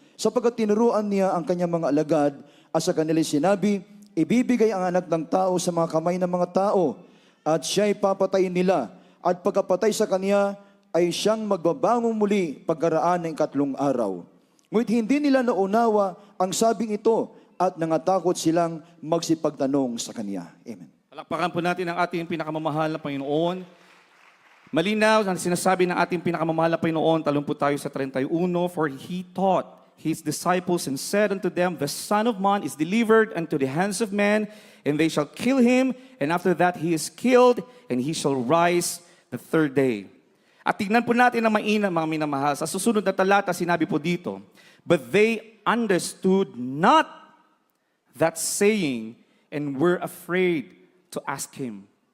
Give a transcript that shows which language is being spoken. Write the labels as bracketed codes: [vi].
[tl] Sapagkat tinuruan niya ang kanyang mga alagad at sa kanila sinabi, ibibigay ang anak ng tao sa mga kamay ng mga tao at siya'y papatayin nila at pagkapatay sa kanya ay siyang magbabangon muli pagkaraan ng 3 araw. Ngunit hindi nila naunawa ang sabing ito at nangatakot silang magsipagtanong sa kanya. Amen. Palakpakan po natin ang ating pinakamamahal na Panginoon. Malinaw na sinasabi ng ating pinakamamahal na Panginoon, talon po tayo sa 31, [en] for He taught His disciples and said unto them, the Son of Man is delivered unto the hands of men, and they shall kill him, and after that he is killed, and he shall rise the 3rd day. [tl] At tignan po natin ang mainam, mga minamahal. Sa susunod na talata, sinabi po dito, [en] but they understood not that saying, and were afraid to ask him.